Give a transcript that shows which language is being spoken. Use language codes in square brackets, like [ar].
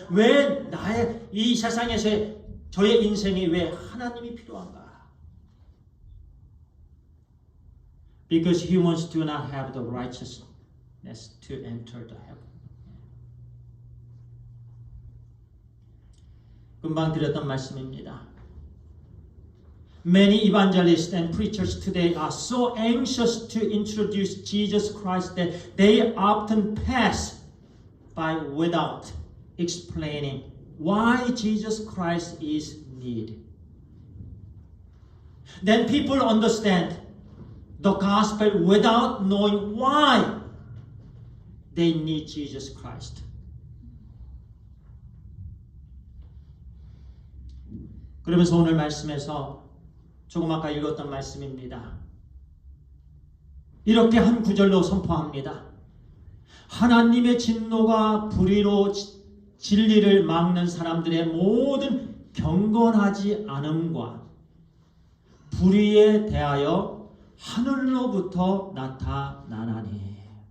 [ko] 왜 나의 이 세상에서의 저의 인생이 왜 하나님이 필요한가? [en] Because humans do not have the righteousness to enter the heaven. [ko] 금방 드렸던 말씀입니다. [en] Many evangelists and preachers today are so anxious to introduce Jesus Christ that they often pass by without explaining why Jesus Christ is needed. Then people understand the gospel without knowing why they need Jesus Christ. [ko] 그러면서 오늘 말씀에서 조금 아까 읽었던 말씀입니다. 이렇게 한 구절로 선포합니다. 하나님의 진노가 불의로 진리를 막는 사람들의 모든 경건하지 않음과 불의에 대하여 하늘로부터 나타나나니.